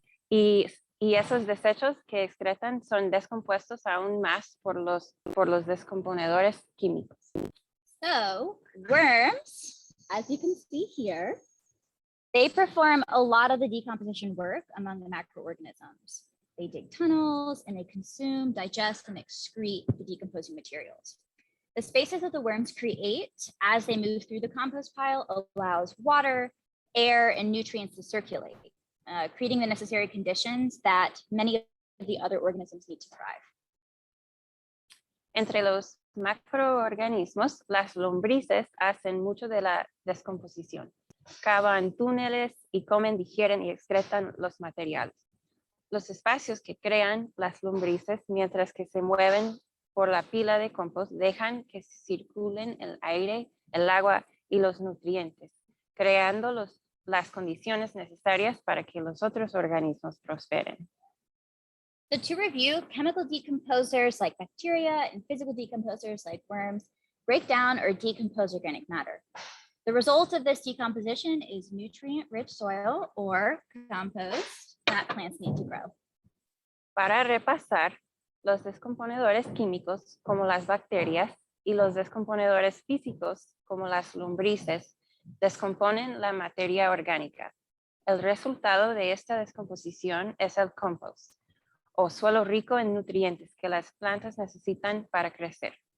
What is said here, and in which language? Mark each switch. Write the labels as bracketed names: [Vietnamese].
[Spanish] Y esos desechos que excretan son descompuestos aún más por los descomponedores químicos. [English] So worms, as you can see here, they perform a lot of the decomposition work among the macroorganisms. They dig tunnels and they consume, digest, and excrete the decomposing materials. The spaces that the worms create as they move through the compost pile allows water, air, and nutrients to circulate, creating the necessary conditions that many of the other organisms need to thrive. [Spanish] Entre los macroorganismos, las lombrices hacen mucho de la descomposición. Cavan túneles y comen, digieren y excretan los materiales. Los espacios que crean las lombrices mientras que se mueven por la pila de compost dejan que circulen el aire, el agua y los nutrientes, creando las condiciones necesarias para que los otros organismos prosperen. [English] So to review, chemical decomposers like bacteria and physical decomposers like worms break down or decompose organic matter. The result of this decomposition is nutrient-rich soil or compost that plants need to grow. [Spanish] Para repasar, los descomponedores químicos como las bacterias y los descomponedores físicos como las lombrices descomponen la materia orgánica. El resultado de esta descomposición es el compost, o suelo rico en nutrientes que las plantas necesitan para crecer.